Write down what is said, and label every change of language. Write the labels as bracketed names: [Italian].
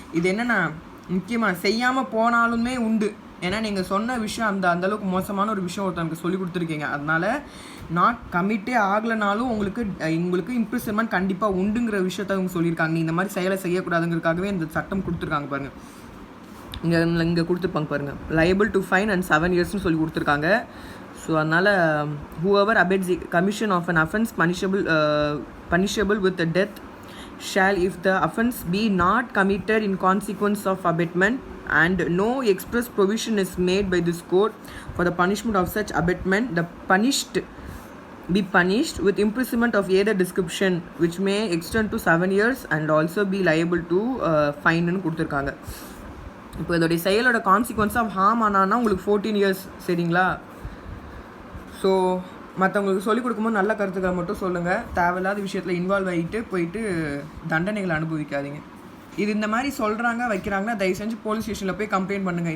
[Tamil] இது என்னென்னா முக்கியமாக செய்யாமல் போனாலுமே உண்டு. ஏன்னா நீங்கள் சொன்ன விஷயம் அந்தளவுக்கு மோசமான ஒரு விஷயம் ஒருத்தருக்கு சொல்லி கொடுத்துருக்கீங்க. அதனால் நாட் கமிட்டே ஆகலைனாலும் உங்களுக்கு இம்ப்ரிசன்மெண்ட் கண்டிப்பாக உண்டுங்கிற விஷயத்த அவங்க சொல்லியிருக்காங்க. இந்த மாதிரி செயலை செய்யக்கூடாதுங்கிறதுக்காகவே இந்த சட்டம் கொடுத்துருக்காங்க பாருங்கள். இங்கே கொடுத்துருப்பாங்க பாருங்கள், [English] liable to fine and 7 years [Tamil] னு சொல்லி கொடுத்துருக்காங்க. ஸோ அதனால் [English] whoever abets the commission of an offense punishable with the death shall, if the offense be not committed in consequence of abatement and no express provision is made by this court for the punishment of such abatement, the punished be punished with imprisonment of either description which may extend to 7 years and also be liable to fine [Tamil] னு கொடுத்துருக்காங்க. இப்போ இதோடைய செயலோட [English] consequence of harm [Tamil] ஆனான்னா உங்களுக்கு 14 years. சரிங்களா? So மற்றவங்களுக்கு சொல்லிக் கொடுக்கும்போது நல்ல கருத்துக்களை மட்டும் சொல்லுங்கள், தேவையில்லாத விஷயத்தில் இன்வால்வ் ஆகிட்டு போயிட்டு தண்டனைகளை அனுபவிக்காதீங்க. இது இந்த மாதிரி சொல்கிறாங்க வைக்கிறாங்கன்னா தயவு செஞ்சு போலீஸ் ஸ்டேஷனில் போய் கம்ப்ளைண்ட் பண்ணுங்கள்.